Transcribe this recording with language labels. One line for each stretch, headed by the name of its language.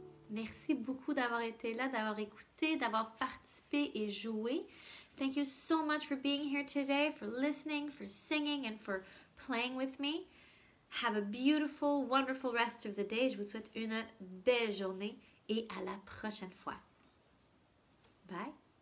French: Merci beaucoup d'avoir été là, d'avoir écouté, d'avoir participé et joué.
English: Thank you so much for being here today, for listening, for singing, and for playing with me. Have a beautiful, wonderful rest of the day.
French: Je vous souhaite une belle journée et à la prochaine fois. Bye.